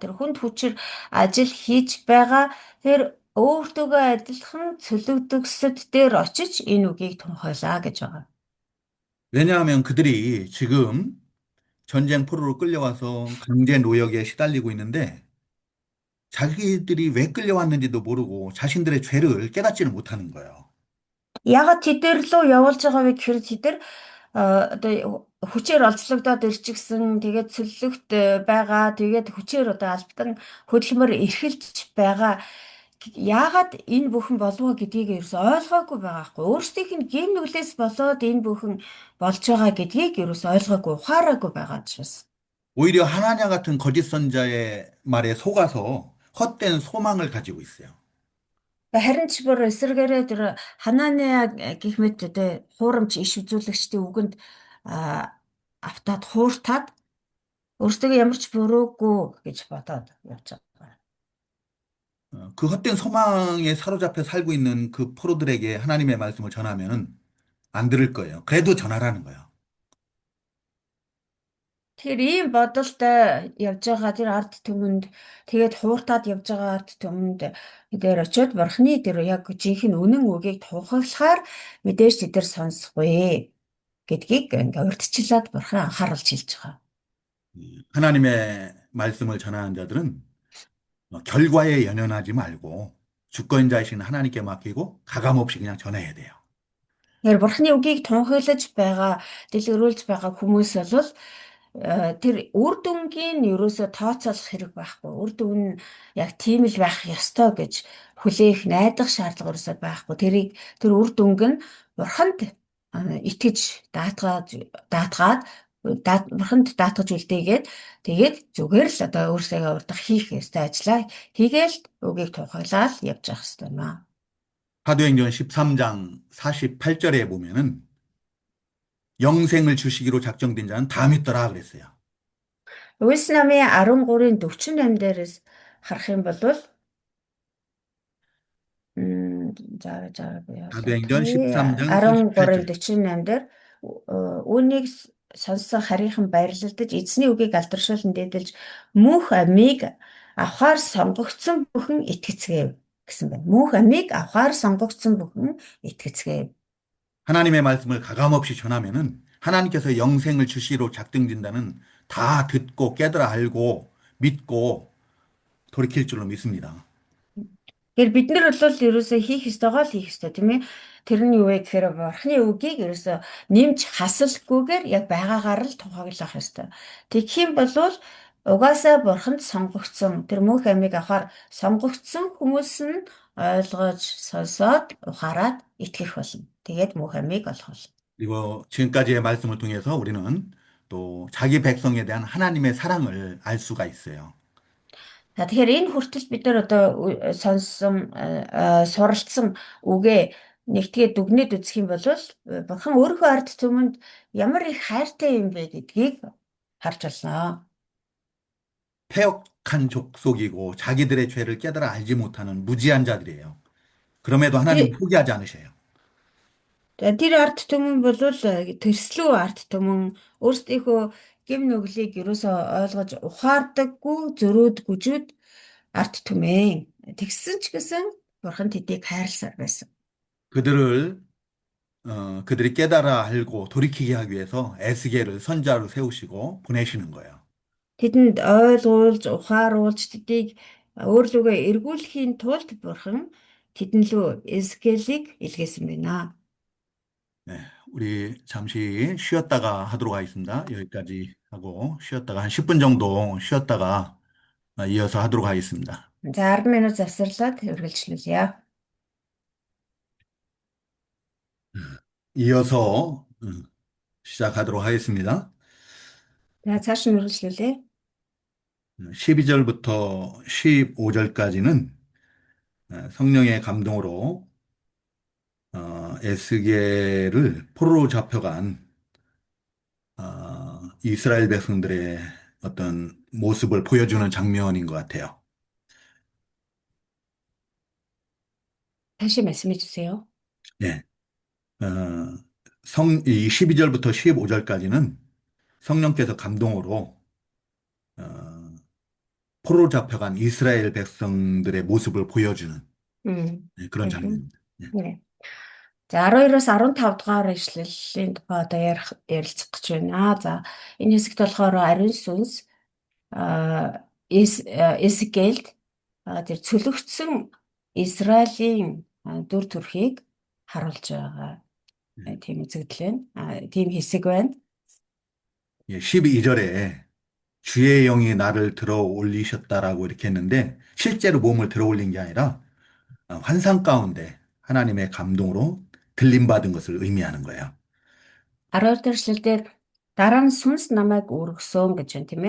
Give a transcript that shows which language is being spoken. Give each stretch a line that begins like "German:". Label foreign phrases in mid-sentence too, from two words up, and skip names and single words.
Mongolian: Тэр хүнд хүчээр ажил хийж байгаа. Тэр өөртөөгөө адилхан цөлөгдөгсөд дээр очиж энэ үгийг тунхаглаа гэж байгаа.
Korean: 왜냐하면 그들이 지금 전쟁 포로로 끌려와서 강제 노역에 시달리고 있는데 자기들이 왜 끌려왔는지도 모르고 자신들의 죄를 깨닫지는 못하는 거예요.
Mongolian: Ягаад тэдэр лөө явуулж байгаа вэ гэхээр тэдэр одоо хүчээр олзлогдоод ирчихсэн тэгээд цөллөгт байгаа тэгээд хүчээр одоо албадан хөдөлмөр эрхэлж байгаа яагаад энэ бүхэн болов гэдгийг ерөөс ойлгоогүй байгаа хгүй өөрсдийнх нь гин нүглээс болоод энэ бүхэн болж байгаа гэдгийг ерөөс ойлгоогүй ухаараагүй байгаа учраас.
Korean: 오히려 하나냐 같은 거짓 선자의 말에 속아서 헛된 소망을 가지고 있어요.
Mongolian: Харин ч бүр эсэргээрээ тэр Хананеа гэх мэт тэ хуурамч иш үзүүлэгчдийн үгэнд автаад хууртаад өөртөө ямар ч буруугүй гэж бодоод явж байгаа.
Korean: 그 헛된 소망에 사로잡혀 살고 있는 그 포로들에게 하나님의 말씀을 전하면 안 들을 거예요. 그래도 전하라는 거예요.
Mongolian: Тэр ийм бодолтой явж байгаа тэр ард түмэнд тэгээд хууртаад явж байгаа ард түмэнд дээр очиод бурхны тэр яг жинхэнэ үнэн үгийг тунхаглахаар мэдээж тэд нар сонсохгүй гэдгийг ингээ урьдчилаад бурхан анхааруулж хэлж байгаа.
Korean: 하나님의 말씀을 전하는 자들은 결과에 연연하지 말고 주권자이신 하나님께 맡기고 가감없이 그냥 전해야 돼요.
Mongolian: Тэгэхээр бурхны үгийг тунхаглаж байгаа, дэлгэрүүлж байгаа хүмүүс бол тэр үр дүнгийн ерөөсө тооцоолох хэрэг байхгүй. Үр дүн нь яг тийм л байх ёстой гэж хүлээх найдах шаардлага ерөөсө байхгүй. Тэр үр дүнг нь бурханд итгэж бурханд даатгаж үлдээгээд тэгээд зүгээр л одоо өөрсдөө урдах хийх ёстой ажлаа хийгээл үгийг тунхаглаад явж явах ёстой юм аа.
Korean: 사도행전 13장 48절에 보면은 영생을 주시기로 작정된 자는 다 믿더라 그랬어요.
Mongolian: Үлс намын 13-ын 48 дээрээс харах юм бол заавал
Korean: 사도행전
Mongolian: явуулъя.
Korean: 13장
Mongolian: 13-ын
Korean: 48절.
Mongolian: 48 дээр үүнийг сонссон харийнхан баярлалдаж эзний үгийг алдаршуулн дээдэлж мөнх амийг авахар сонгогдсон бүхэн итгэцгээв гэсэн байна. Мөнх амийг авахар сонгогдсон бүхэн итгэцгээв.
Korean: 하나님의 말씀을 가감없이 전하면은 하나님께서 영생을 주시기로 작정된다는 다 듣고 깨달아 알고 믿고 돌이킬 줄로 믿습니다.
Mongolian: Тэгэхээр бид нар бол ерөөсөө хийх ёстойгоо л хийх ёстой тийм ээ. Тэр нь юу вэ гэхээр бурхны үгийг ерөөсөө нэмж хасалгүйгээр яг байгаагаар л тунхаглах ёстой. Тэгэх юм бол угаасаа бурханд сонгогдсон тэр мөнх амийг авахар сонгогдсон хүмүүс нь ойлгож сонсоод ухаарад итгэх болно. Тэгээд мөнх амийг олох болно.
Korean: 그리고 지금까지의 말씀을 통해서 우리는 또 자기 백성에 대한 하나님의 사랑을 알 수가 있어요.
Mongolian: За тэгэхээр энэ хүртэл бид нар одоо сонссон суралцсан үгээ нэгтгээ дүгнээд үзэх юм бол бурхан өөрийнхөө ард түмэнд ямар их хайртай юм бэ гэдгийг харж болно.
Korean: 패역한 족속이고 자기들의 죄를 깨달아 알지 못하는 무지한 자들이에요. 그럼에도 하나님은
Mongolian: Тэр
Korean: 포기하지 않으셔요.
Mongolian: тэр ард түмэн бол тэрслүү ард түмэн өөрсдийнхөө гэм нүглийг ерөөсөө ойлгож ухаардаггүй зөрөөд гүжүүд ард түмэн. Тэгсэн ч гэсэн бурхан тэдийг хайрласаар байсан.
Korean: 그들을 그들이 깨달아 알고 돌이키게 하기 위해서 에스겔을 선자로 세우시고 보내시는 거예요.
Mongolian: Тэдэнд ойлгуулж, ухааруулж тэдийг өөр лүгээ эргүүлэхийн тулд Бурхан тэдэн лөө Эзекиэлийг илгээсэн байна.
Korean: 네, 우리 잠시 쉬었다가 하도록 하겠습니다. 여기까지 하고 쉬었다가 한 10분 정도 쉬었다가 이어서 하도록 하겠습니다.
Mongolian: За 10 минут завсарлаад үргэлжлүүлье.
Korean: 이어서 시작하도록 하겠습니다.
Mongolian: За цааш нь үргэлжлүүлье.
Korean: 12절부터 15절까지는 성령의 감동으로 에스겔을 포로로 잡혀간 이스라엘 백성들의 어떤 모습을 보여주는 장면인 것 같아요. 다시 말씀해 주세요. 예. 어, 이 12절부터 15절까지는 성령께서 감동으로 어, 포로로 잡혀간 이스라엘 백성들의 모습을 보여주는 그런 Мгм. 장면입니다. 예. Нэ.
Mongolian: За 12-оос 15 дугаар ишлэлийн тухай одоо ярилцах гэж байна. За энэ хэсэгт болохоор ариун сүнс Эсекиэлд тэр цөлөгцсөн Израилийн дүр төрхийг харуулж байгаа тийм үзэгдэл байна. Тийм хэсэг байна.
Korean: 예, 12절에 주의 영이 나를 들어 올리셨다라고 이렇게 했는데 실제로 몸을 들어 올린 게 아니라 환상 가운데 하나님의 감동으로 들림받은 것을 의미하는 거예요.
Mongolian: 12 дахь эшлэлдэр дараа нь сүнс намайг өргөсөн гэж байна тийм ээ.